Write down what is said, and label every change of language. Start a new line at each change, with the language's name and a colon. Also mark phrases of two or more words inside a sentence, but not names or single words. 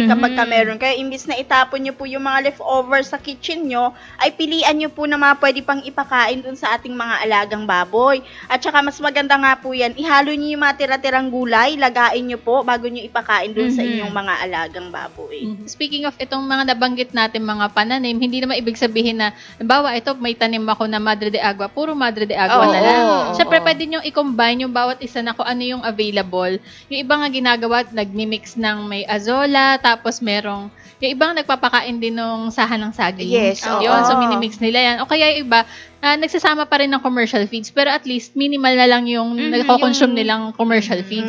Filipino: Kapag ka meron kayo, imbis na itapon nyo po yung mga leftovers sa kitchen nyo, ay pilian nyo po na mga pwede pang ipakain dun sa ating mga alagang baboy. At tsaka mas maganda nga po yan, ihalo nyo yung mga tira-tirang gulay, lagain nyo po bago nyo ipakain dun sa inyong mga alagang baboy. Speaking of itong mga nabanggit natin mga pananim, hindi naman ibig sabihin na, halimbawa ito, may tanim ako na madre de agua, puro madre de agua na lang. Siyempre, pwede nyo i-combine yung bawat isa na kung ano yung available. Yung iba nga ginagawa, nagmi-mix ng may azola, tapos merong, yung ibang nagpapakain din ng sahan ng saging. Yes, Yun, so minimix nila yan. O kaya yung iba, nagsasama pa rin ng
English: commercial feeds,
Filipino: pero at least minimal na lang yung nagko-consume nilang
English: commercial feeds.